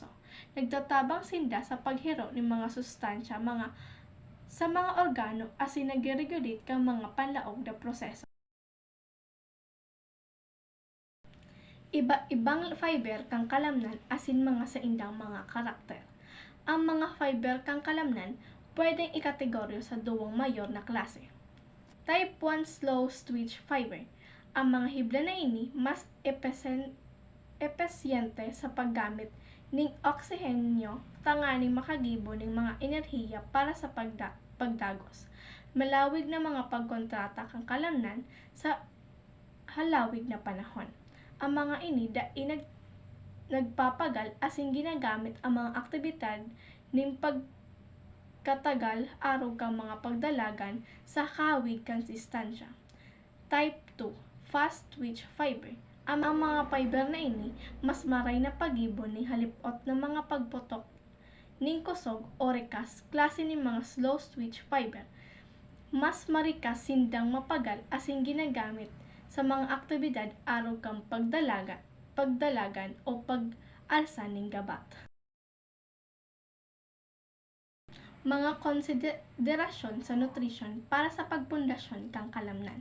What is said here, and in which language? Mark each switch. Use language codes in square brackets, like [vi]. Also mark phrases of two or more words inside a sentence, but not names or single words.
[bik] Nagtatabang sinda sa paghiro ng mga sustansya sa mga organo asin nagre-regulate kang mga panlaog na proseso. Iba-ibang fiber kang kalamnan asin mga saindang mga karakter. Ang mga fiber kang kalamnan pwedeng ikategoryo sa duwang mayor na klase. [en] Type 1 slow twitch fiber. [bik] Ang mga hibla na ini mas epesyente sa paggamit ning oksihenyo tanganing makagibo ning mga enerhiya para sa pagdagos. Malawig na mga pagkontrata kang kalamnan sa halawig na panahon. Ang mga ini nagpapagal asin ginagamit ang mga aktibidad ning pagkatagal arog kang mga pagdalagan sa kawig kang distansya. [en] Type 2 fast twitch fiber. [bik] Ang mga fiber na ini mas maray na pagibo ning halipot na mga pagputok ning kusog o rekas klase ning mga [en] slow twitch fiber. [bik] Mas marikas sindang mapagal asin ginagamit sa mga aktibidad arog kang pagdalagan o pag-alsa ning gabat. Mga konsiderasyon sa nutrisyon para sa pagpundasyon kang kalamnan.